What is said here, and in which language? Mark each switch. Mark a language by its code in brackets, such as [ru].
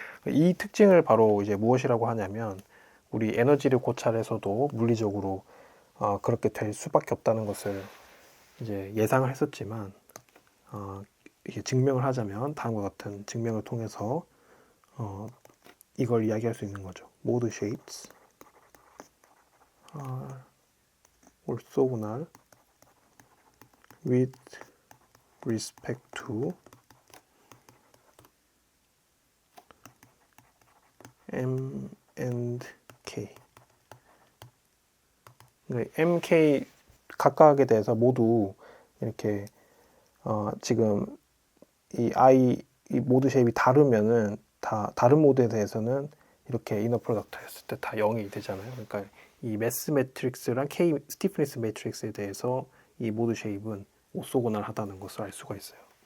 [ko] 이 특징을 바로 이제 무엇이라고 하냐면, 우리 에너지를 고찰해서도 물리적으로 그렇게 될 수밖에 없다는 것을 이제 예상을 했었지만, 이게 증명을 하자면 다음과 같은 증명을 통해서 이걸 이야기할 수 있는 거죠. [en] Mode shapes are orthogonal with respect to m and k. [ko] m, k 각각에 대해서 모두 이렇게 지금 이 모드 쉐입이 다르면은 다른 모드에 대해서는 이렇게 이너 프로덕트 했을 때 다 0이 되잖아요. 그러니까 이 매스 매트릭스랑 K 스티프니스 매트릭스에 대해서 이 모드 쉐입은 오소고널하다는 것을 알 수가 있어요.